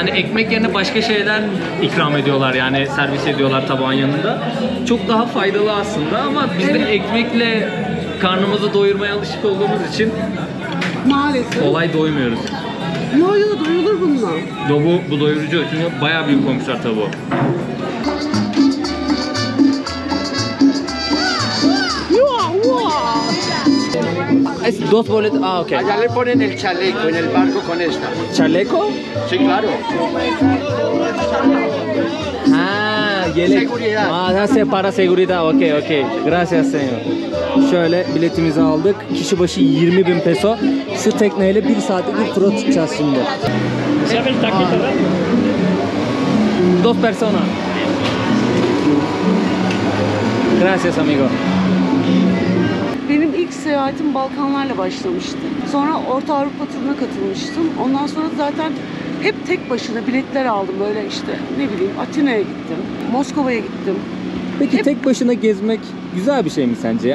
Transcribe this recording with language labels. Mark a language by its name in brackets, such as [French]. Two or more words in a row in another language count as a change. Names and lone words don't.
[Turkish] Hani ekmek yerine başka şeyler ikram ediyorlar yani servis ediyorlar tabağın yanında. Çok daha faydalı aslında ama biz de ekmekle karnımızı doyurmaya alışık olduğumuz için Maalesef. kolay doymuyoruz. Yo doyulur bununla. Bu doyurucu çünkü bayağı büyük koymuşlar tavuğu. [Spanish] Dos boletos. Ah, ok. Allá le ponen el chaleco en el barco con esta. Chaleco? Sí, claro. [Turkish] Ha, yelek. [Spanish] Seguridad. Para seguridad. Okey, okey. Gracias señor. [Turkish] Şöyle biletimizi aldık. Kişi başı 20.000 peso. Şu tekneyle 1 saatlik bir tura tutacağız şimdi. [Spanish] Dos personas. Gracias amigo. [Turkish] Benim ilk seyahatim Balkanlarla başlamıştı. Sonra Orta Avrupa turuna katılmıştım. Ondan sonra zaten hep tek başına biletler aldım. Böyle işte ne bileyim Atina'ya gittim, Moskova'ya gittim. Peki tek başına gezmek güzel bir şey mi sence?